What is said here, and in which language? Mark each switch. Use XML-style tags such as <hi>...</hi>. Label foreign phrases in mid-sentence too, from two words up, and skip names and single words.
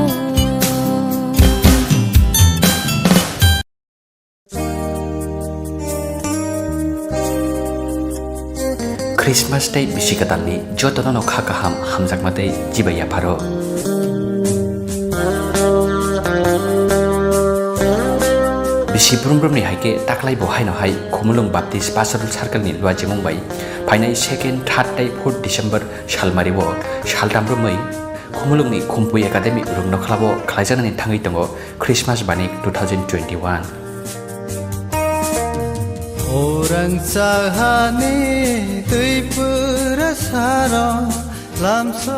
<trp>Christmas day bisi katalni jotono kha kaham hamjakmate jibaya pharo bisi brumbrumni haike taklai bo haino hai khumulung baptist pastoral circle ni luajimung bai phainai 2nd 3rd day 4th December salmari bo saltambrumai khumulungni khumpui academy rungno khlabo khlaijanani thangai tongo Christmas banik 2021 Orang sahane tuipura sara lamso</trp>